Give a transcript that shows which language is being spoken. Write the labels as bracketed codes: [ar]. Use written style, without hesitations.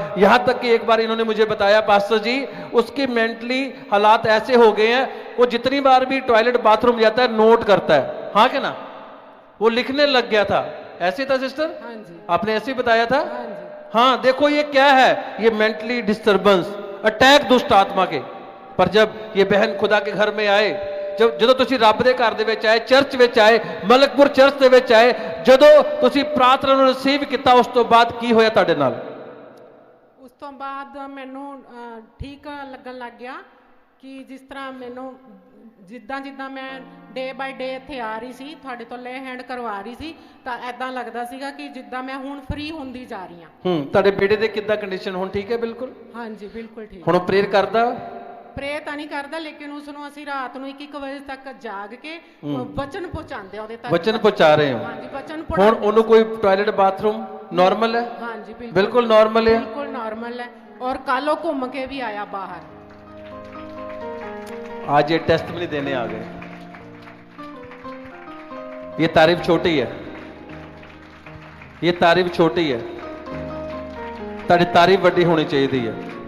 [hi] यहां तक कि एक बार इन्होंने मुझे बताया पास्टर जी, उसकी मेंटली हालात ऐसे हो गए हैं, वो जितनी बार भी टॉयलेट बाथरूम जाता है नोट करता है। हाँ क्या ना, वो लिखने लग गया था। ऐसे था सिस्टर? हाँ जी। आपने ऐसे ही बताया था? हाँ जी। हाँ, देखो ये क्या है, ये मेंटली डिस्टर्बेंस, अटैक दुष्ट आत्मा के। पर जब ये बहन खुदा के घर में आए, [pa] ਜਦੋਂ ਤੁਸੀਂ ਰੱਬ ਦੇ ਘਰ ਦੇ ਵਿੱਚ ਆਏ, ਚਰਚ ਵਿੱਚ ਆਏ, ਮਲਕਪੁਰ ਚਰਚ ਦੇ ਵਿੱਚ ਆਏ, ਜਦੋਂ ਤੁਸੀਂ ਪ੍ਰਾਰਥਨਾ ਨੂੰ ਰਿਸੀਵ ਕੀਤਾ, ਉਸ ਤੋਂ ਬਾਅਦ ਕੀ ਹੋਇਆ ਤੁਹਾਡੇ ਨਾਲ? ਉਸ ਤੋਂ ਬਾਅਦ ਮੈਨੂੰ ਠੀਕ ਲੱਗਣ ਲੱਗ ਗਿਆ ਕਿ ਜਿਸ ਤਰ੍ਹਾਂ ਮੈਨੂੰ ਜਿੱਦਾਂ ਮੈਂ ਡੇ ਬਾਈ ਡੇ ਇੱਥੇ ਆ ਰਹੀ ਸੀ, ਤੁਹਾਡੇ ਤੋਂ ਲੈ ਹੈਂਡ ਕਰਵਾ ਰਹੀ ਸੀ, ਤਾਂ ਐਦਾਂ ਲੱਗਦਾ ਸੀਗਾ ਕਿ ਜਿੱਦਾਂ ਮੈਂ ਹੁਣ ਫ੍ਰੀ ਹੁੰਦੀ ਜਾ ਰਹੀ ਹਾਂ। ਤੁਹਾਡੇ ਬੇਟੇ ਦੇ ਕਿੱਦਾਂ ਕੰਡੀਸ਼ਨ ਹੁਣ ਠੀਕ ਹੈ? ਬਿਲਕੁਲ ਹਾਂਜੀ, ਬਿਲਕੁਲ ਠੀਕ। ਹੁਣ ਪ੍ਰੇਅਰ ਕਰਦਾ? ਪ੍ਰੇ ਤਾਂ ਨਹੀਂ ਕਰਦਾ, ਲੇਕਿਨ ਉਸ ਨੂੰ ਅਸੀਂ ਰਾਤ ਨੂੰ 1-1 ਵਜੇ ਤੱਕ ਜਾਗ ਕੇ ਵਚਨ ਪਹੁੰਚਾਉਂਦੇ ਆ ਉਹਦੇ ਤੱਕ। ਵਚਨ ਪਹੁੰਚਾ ਰਹੇ ਹੋ? ਹਾਂਜੀ, ਵਚਨ ਹੁਣ ਪੜ੍ਹਾਉਂਦੇ। ਉਹਨੂੰ ਕੋਈ ਟਾਇਲਟ ਬਾਥਰੂਮ ਨਾਰਮਲ ਹੈ? ਹਾਂਜੀ, [hi] ਬਿਲकुल नॉर्मल है, बिल्कुल नॉर्मल है। और कल वो घूम के भी आया बाहर। आज ये टेस्ट भी नहीं देने आ गए। ये तारीफ छोटी है, ये तारीफ छोटी है, तारी तारीफ वड्डी होनी चाहिए है।